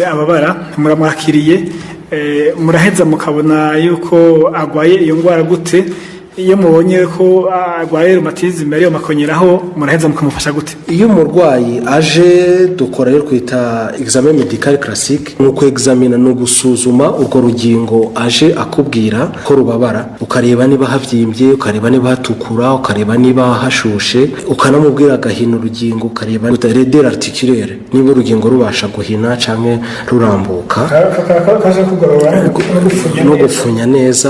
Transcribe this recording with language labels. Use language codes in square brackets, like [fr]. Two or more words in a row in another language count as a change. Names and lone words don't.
[rn] ababara muramwakiriye muraheza mukabona yuko agwaye iyo ngwara gute iyo mubonye ko agwaye rheumatisme ariyo makonyeraho muraheza mukamufasha gute? Iyo umurwayi aje dukora rero kwita [fr] examen medical classique [rn] nuko examina no gusuzuma urwo rugingo aje akubwira ko rubabara ukareba niba havyimbye ukareba niba hatukura ukareba niba hashushe ukanamubwira agahina urugingo ukareba [fr] redere articulaire [rn] niba urugingo rubasha guhina canke rurambuka no gufunya neza.